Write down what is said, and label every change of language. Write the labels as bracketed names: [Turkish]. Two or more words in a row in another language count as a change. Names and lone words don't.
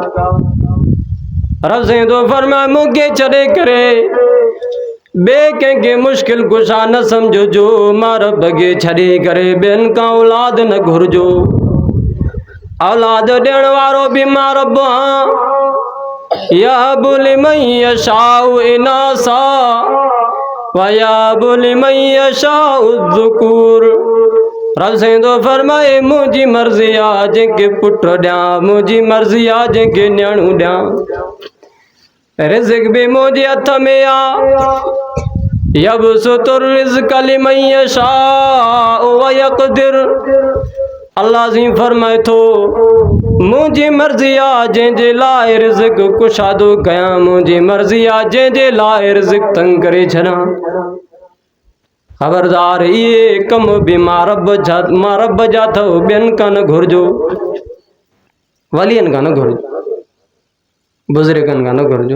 [Sindhi] रब ज़िंदो फरमाए मूंखे छॾे करे ॿिए कंहिंखे मुश्किल कुशा न सम्झो, मां रब खे छॾे करे ॿियनि खां औलाद न घुरिजो। औलाद ॾियण वारो भी मां रब आहियां। [Arabic] يهب لمن يشاء إناثا ويهب لمن يشاء الذكور. [Sindhi] रब ज़िंदो फरमाए मुंहिंजी मर्ज़ी आहे जंहिंखे पुट ॾियां, मुंहिंजी मर्ज़ी आहे जंहिंखे नियाणू ॾियां। रिज़्क़ भी मुंहिंजे हथ में आहे। [Arabic] يبسط الرزق لمن يشاء ويقدر. [Sindhi] अल्लाह जी फरमाए थो मुंहिंजी मर्ज़ी आहे जंहिंजे लाइ रिज़्क़ कुशादो कयां, मुंहिंजी मर्ज़ी आहे जंहिंजे लाइ रिज़्क़ तंग करे छॾां। ख़बरदार इहे कम भी मां रब जा अथव, ॿियनि खां न घुरिजो, वलियनि खां न घुरिजो, बुज़ुर्गनि खां न घुरिजो।